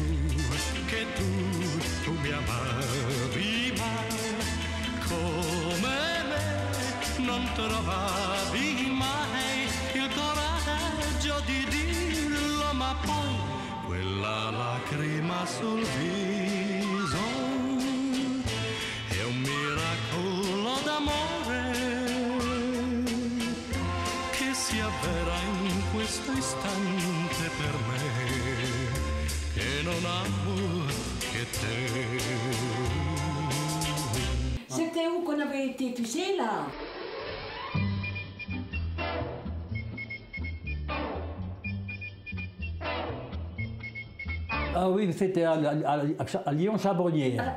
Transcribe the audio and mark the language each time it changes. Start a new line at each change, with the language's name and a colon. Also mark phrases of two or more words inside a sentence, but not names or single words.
Italian: tu mi amavi, ma come me non trovavi mai il coraggio di dirlo, ma poi quella lacrima sul viso è un miracolo d'amore che si avvera in questo istante per me, che non amo che te.
French: C'était où qu'on avait été, tu sais, là? Ah oui, c'était à Lyon-Charbonnière.